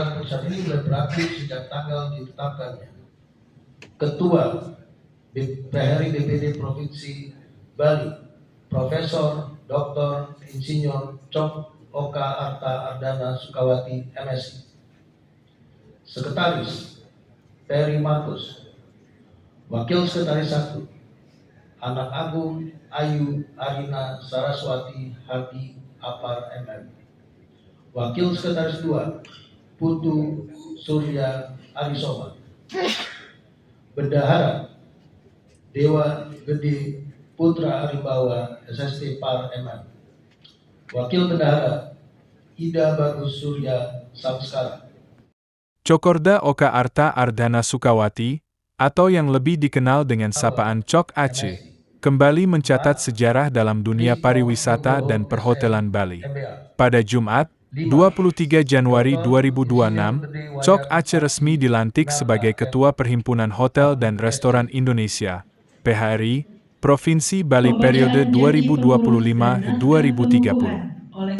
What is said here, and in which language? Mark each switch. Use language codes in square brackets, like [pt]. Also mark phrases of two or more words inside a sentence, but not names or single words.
[id] keputusan ini mulai berlaku sejak tanggal ditetapkannya. Ketua PHRI BPD Provinsi Bali, Profesor Dr. Insinyur Cok Oka Arta Ardana Sukawati, MSI. Sekretaris Peri Markus, Wakil Sekretaris 1 Anak Agung Ayu Arina Saraswati Hadi Apar MM. Wakil Sekretaris 2 Putu Surya Arisoma. Bendahara Dewa Gede Putra Arimbawa SST Par MM. Wakil Bendahara Ida Bagus Surya Samskara. Cokorda Oka Arta Ardana Sukawati, atau yang lebih dikenal dengan sapaan Cok Aceh, kembali mencatat sejarah dalam dunia pariwisata dan perhotelan Bali. Pada Jumat, 23 Januari 2026, Cok Aceh resmi dilantik sebagai Ketua Perhimpunan Hotel dan Restoran Indonesia, PHRI, Provinsi Bali periode 2025-2030.